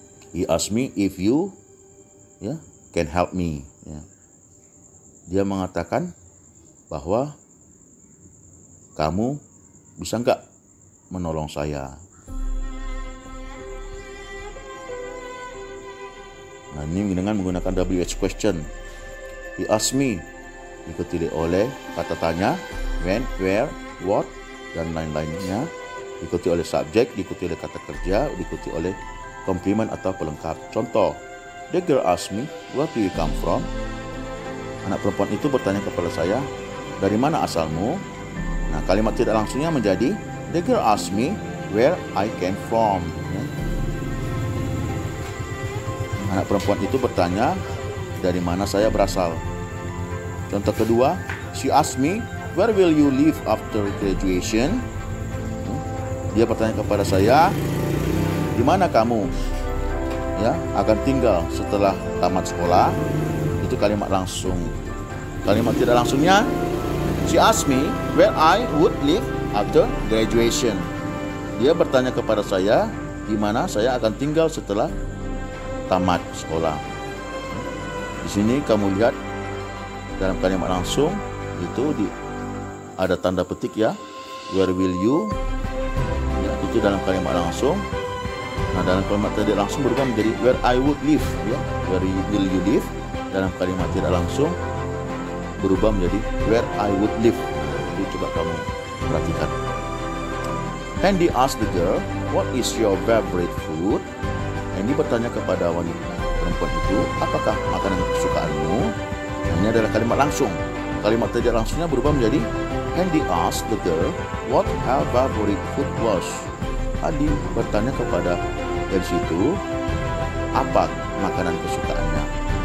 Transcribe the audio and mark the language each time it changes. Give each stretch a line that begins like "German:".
English: He asked me if you, ya, can help me.
Indonesian: Ya. Dia mengatakan bahwa kamu bisa nggak menolong saya. Nah, ini dengan menggunakan WH question.
English: He asked me,
Indonesian: diikuti oleh kata tanya, when, where, what, dan lain-lainnya. Diikuti oleh subjek, diikuti oleh kata kerja, diikuti oleh komplement atau pelengkap.
English: Contoh, the girl asked me, where do you come from?
Indonesian: Anak perempuan itu bertanya kepada saya, dari mana asalmu? Nah, kalimat tidak langsungnya menjadi,
English: the girl asked me, where I came from. Ya.
Indonesian: Anak perempuan itu bertanya, dari mana saya berasal. Contoh kedua,
English: she asked me, where will you live after graduation?
Indonesian: Dia bertanya kepada saya, di mana kamu, ya, akan tinggal setelah tamat sekolah? Itu kalimat langsung. Kalimat tidak langsungnya,
English: she asked me where I would live after graduation.
Indonesian: Dia bertanya kepada saya, di mana saya akan tinggal setelah tamat sekolah. Di sini kamu lihat dalam kalimat langsung itu ada tanda petik, ya,
English: where will you,
Indonesian: ya, itu dalam kalimat langsung. Nah, dalam kalimat tidak langsung berubah menjadi
English: where I would live,
Indonesian: ya,
English: where will you live.
Indonesian: Dalam kalimat tidak langsung berubah menjadi
English: where I would live.
Indonesian: Itu coba kamu perhatikan.
English: Handy asked the girl, what is your favorite food?
Indonesian: Handy bertanya kepada wanita perempuan itu, apakah makanan kesukaanmu? Nah, ini adalah kalimat langsung. Kalimat tidak langsungnya berubah menjadi
English: Handy asked the girl what her favorite food was.
Indonesian: Handy bertanya kepada gadis itu, apa makanan kesukaannya?